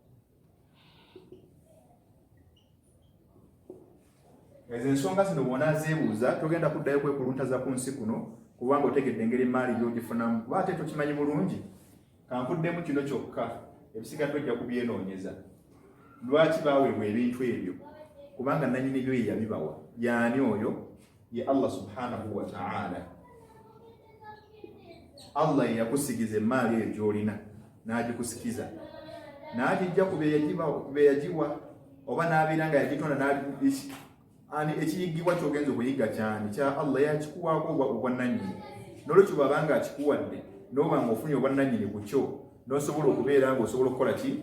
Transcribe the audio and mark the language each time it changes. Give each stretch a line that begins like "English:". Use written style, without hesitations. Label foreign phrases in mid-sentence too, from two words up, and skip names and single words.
Ganda: Ezo ensonga zino bw'ona zeebuuza togenda kuddayo kwekuluntaza ku nsi kuno, kubanga otegedde engeri emaali gy'ogifunamu. Kuba ate tokimanyi bulungi, kankuddemu kino kyokka, ebisigadde ojja kubyenoonyeza. Lwaki baaweebwa ebintu ebyo? Kubanga nannyini byo ye yabibawa. Y'ani oyo?
Arabic: Ye الله سبحانه وتعالى.
Ganda: Allah ye yakusigiza emaali eyo gy'olina n'agikusikiza, n'agijja ku be yagiwa, oba n'abeera nga yagitonda ekiyigibwa ky'ogenza okuyigga kyani kya Allah, yakikuwaako obwannannyini. N'olwekyo bw'aba nga akikuwadde n'oba ng'ofunye obwannannyini ku kyo, n'osobola okubeera nga osobola okukola ki?